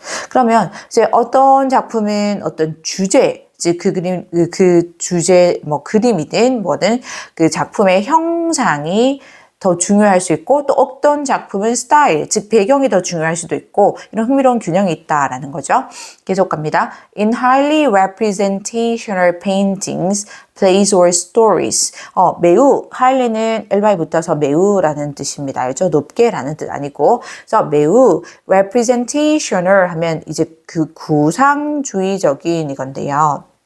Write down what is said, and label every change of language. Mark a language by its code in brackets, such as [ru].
[ko] 그러면 이제 어떤 작품은 어떤 주제, 즉 그 주제 그림이든 뭐든 그 작품의 형상이 더 중요할 수 있고 또 어떤 작품은 스타일, 즉 배경이 더 중요할 수도 있고 이런 흥미로운 균형이 있다라는 거죠. 계속 갑니다. [en] In highly representational paintings, plays or stories. [ko] 매우, highly는 el바에 붙어서 매우라는 뜻입니다. 알죠? 높게라는 뜻 아니고. 그래서 매우 representational 하면 이제 그 구상주의적인 이건데요.